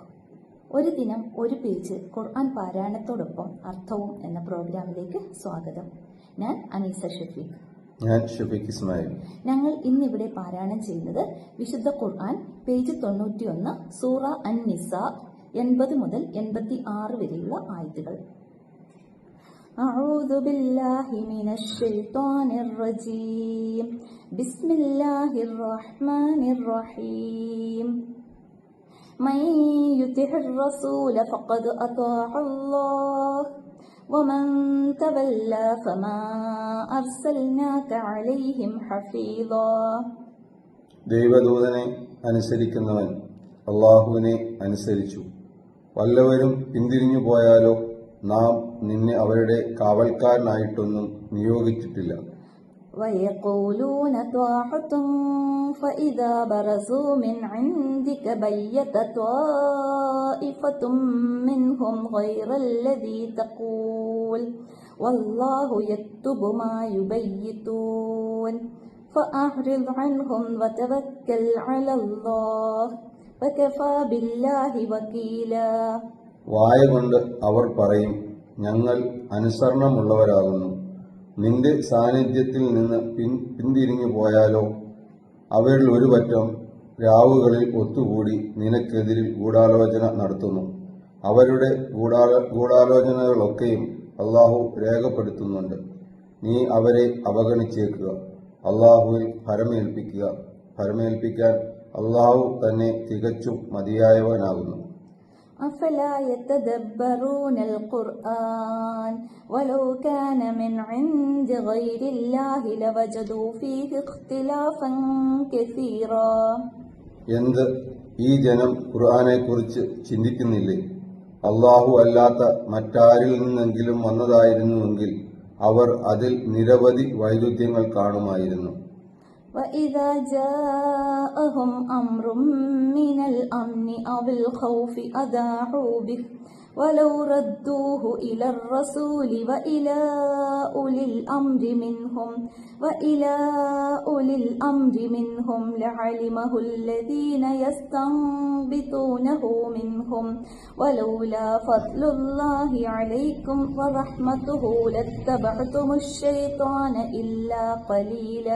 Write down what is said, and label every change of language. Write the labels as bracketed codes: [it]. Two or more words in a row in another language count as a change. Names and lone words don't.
[ml] ഒരു ദിനം ഒരു പേജ് ഖുർആൻ പാരായണത്തോടൊപ്പം അർത്ഥവും എന്ന പ്രോഗ്രാമിലേക്ക് സ്വാഗതം. ഞാൻ അനീസ ഷഫീഖ്. ഞാൻ ഷഫീഖ് ഇസ്മായിൽ. ഞങ്ങൾ ഇന്നിവിടെ പാരായണം ചെയ്യുന്നത് വിശുദ്ധ ഖുർആൻ പേജ് 91 സൂറ അൻ-നിസാ 80 മുതൽ 86 വരെയുള്ള ആയത്തുകൾ. [ar] أعوذ بالله من الشيطان الرجيم بسم الله الرحمن الرحيم من يطع الرسول فقد أطاع الله ومن تولى فما أرسلناك عليهم حفيظا. [ml] ദൈവദൂതനെ അനുസരിക്കുന്നവൻ അല്ലാഹുവിനെ അനുസരിച്ചു. വല്ലവരും പിന്തിരിഞ്ഞു പോയാലോ നാം നിന്നെ അവരുടെ കാവൽക്കാരനായിട്ടൊന്നും നിയോഗിച്ചിട്ടില്ല. [ar] ويقولون طاعة فإذا برزوا من عندك بيت طائفة منهم غير الذي تقول والله يكتب ما يبيتون فأعرض عنهم وتوكل على الله وكفى بالله وكيلا. [ml] വായ കൊണ്ട് അവർ പറയും, ഞങ്ങൾ അനുസരണമുള്ളവരാകുന്നു. നിന്റെ സാന്നിധ്യത്തിൽ നിന്ന് പിന്തിരിഞ്ഞു പോയാലോ അവരിൽ ഒരു പറ്റം രാവുകളിൽ ഒത്തുകൂടി നിനക്കെതിരിൽ ഗൂഢാലോചന നടത്തുന്നു. അവരുടെ ഗൂഢാലോചനകളൊക്കെയും അള്ളാഹു രേഖപ്പെടുത്തുന്നുണ്ട്. നീ അവരെ അവഗണിച്ചേക്കുക. അള്ളാഹുവിൽ ഫരമേൽപ്പിക്കാൻ അള്ളാഹു തന്നെ തികച്ചും മതിയായവനാകുന്നു. [ar] أفلا يتدبرون القرآن ولو كان من عند غير الله لوجدوا فيه اختلافا كثيرا. [ml] എന്ത് ഈ ജനം ഖുർആനെക്കുറിച്ച് ചിന്തിക്കുന്നില്ലേ? അള്ളാഹു അല്ലാത്ത മറ്റാരിൽ നിന്നെങ്കിലും വന്നതായിരുന്നുവെങ്കിൽ അവർ അതിൽ നിരവധി വൈരുദ്ധ്യങ്ങൾ കാണുമായിരുന്നു. [ar] وإذا جاءهم أمر من الأمن أو الخوف أذاعوا به ولو ردوه إلى الرسول وإلى أولي الأمر منهم لعلمه الذين يستنبطونه منهم ولولا فضل الله عليكم ورحمته لاتبعتم الشيطان إلا قليلا.